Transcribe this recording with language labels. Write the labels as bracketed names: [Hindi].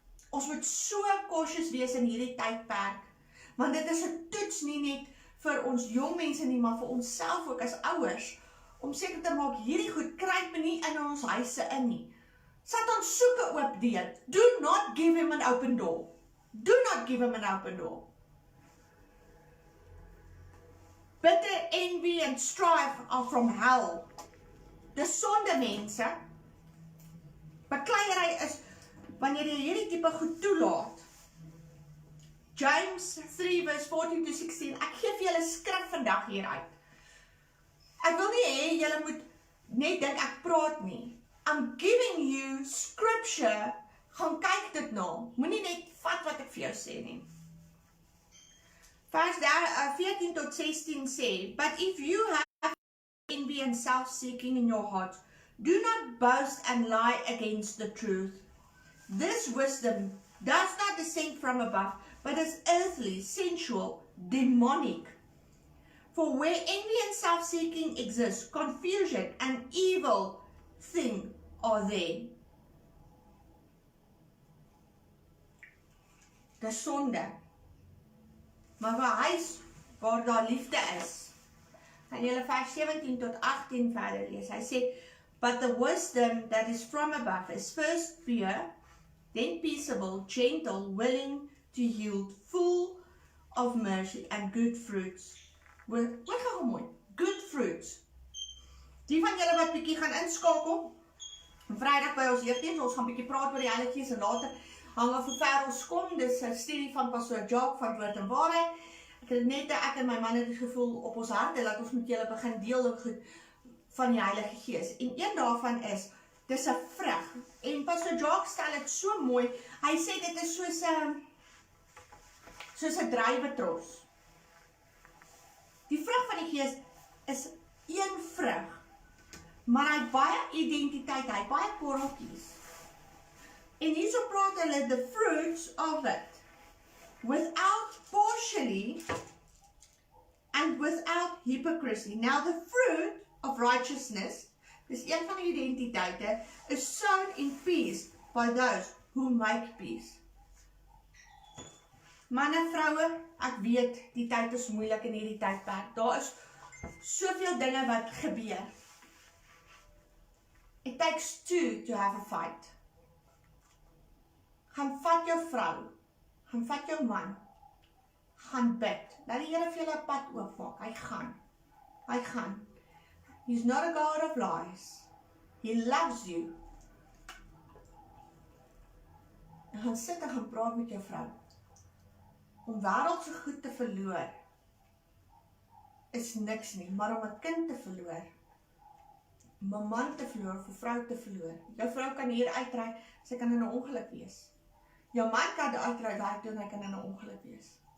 [Afrikaans] Ons moet so cautious wees in hierdie tydperk, want dit is 'n toets nie net vir ons jong mense nie, maar vir onsself ook as ouers, om seker te maak hierdie goed kruip nie in ons huise in nie. Satan soek 'n oop deur. [English] Do not give him an open door. Do not give him an open door. Bitter, envy and strife are from hell. [Afrikaans] Dis sonde, mense. Bekleierery is wanneer jy hierdie tipe goed toelaat. James 3 verse 14-16. Ek gee vir julle skrif vandag hieruit. Ek wil nie hê julle moet net dink ek praat nie. [English] I'm giving you scripture. [Afrikaans] Gaan kyk dit na. Moenie net vat wat ek vir jou sê nie. Vers 14-16 sê, [English] but if you have envy and self-seeking in your heart, do not boast and lie against the truth. This wisdom does not descend from above, but is earthly, sensual, demonic. For where envy and self-seeking exist, confusion and evil thing are there. [Afrikaans] Dis sonde. Maar vir 'n huis waar daar liefde is, gaan julle vers 17-18 verder lees. Hy sê, [English] but the wisdom that is from above is first pure, then peaceable, gentle, willing to yield, full of mercy and good fruits. [Afrikaans] Wat gaan mooi? [English] Good fruits. [Afrikaans] Die van julle wat bietjie gaan inskakel, Vrydag by ons jeugdiens, ons gaan bietjie praat oor die Heilige Gees en later hang af hoe ver ons kom. Dis 'n studie van Pastor Jacques van Woord en Waarheid. Ek het net ek en my man het die gevoel op ons harte dat ons moet julle begin deel oor goed van die Heilige Gees. En een daarvan is, dis 'n vrug. En Pastor Jacques stel dit so mooi. Hy sê dit is soos 'n druiwetros. Die vrug van die Gees is een vrug. Maar hy het baie identiteit, hy het baie korreltjies. En hierso praat hulle [English] the fruits of it. Without partially and without hypocrisy. Now the fruit of righteousness, [Afrikaans] dis een van die identiteite, [English] is sown in peace by those who make peace. [Afrikaans] Manne, vroue, ek weet, die tyd is moeilik in hierdie tydperk. Daar is soveel dinge wat gebeur. [English] It takes two to have a fight. [Afrikaans] Gaan vat jou vrou, gaan vat jou man, gaan bid. Laat die Here vir julle 'n pad oopmaak. Hy gaan. [English] He's not a God of lies. He loves you. [Afrikaans] En gaan sit en gaan praat met jou vrou. Om wêreldse goed te verloor is niks nie, maar om 'n kind te verloor, om 'n man te verloor, of 'n vrou te verloor. Jou vrou kan hier uitry, sy kan in 'n ongeluk wees. Jou man kan uitry werk toe en hy kan in 'n ongeluk wees.